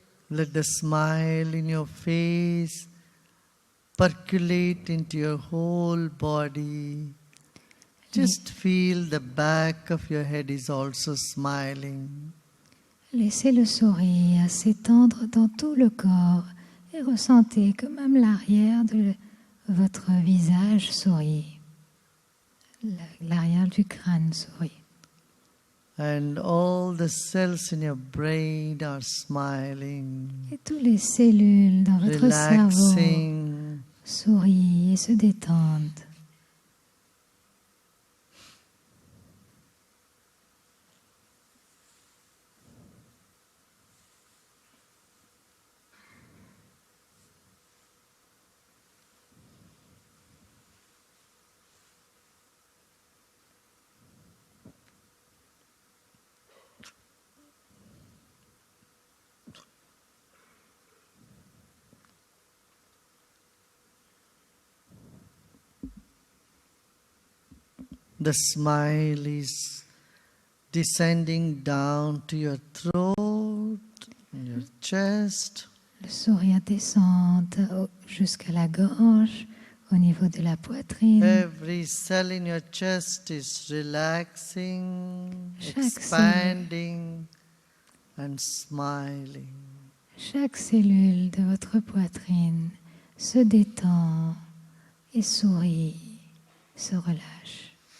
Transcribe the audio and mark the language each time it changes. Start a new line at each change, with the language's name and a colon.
English: Let the smile in your face percolate into your whole body. Just feel the back of your head is also smiling.
French: Laissez le sourire s'étendre dans tout le corps et ressentez que même l'arrière de votre visage sourit. L'arrière du crâne sourit.
English: And all the cells in your brain are smiling,
French: Et toutes les cellules dans votre cerveau
English: relaxing.
French: sourient et se détendent.
English: The smile is descending down to your throat, your chest.
French: Le sourire descend jusqu'à la gorge, au niveau de la poitrine.
English: Every cell in your chest is relaxing,
French: Chaque
English: expanding, and smiling.
French: Chaque cellule de votre poitrine se détend et sourit, se relâche.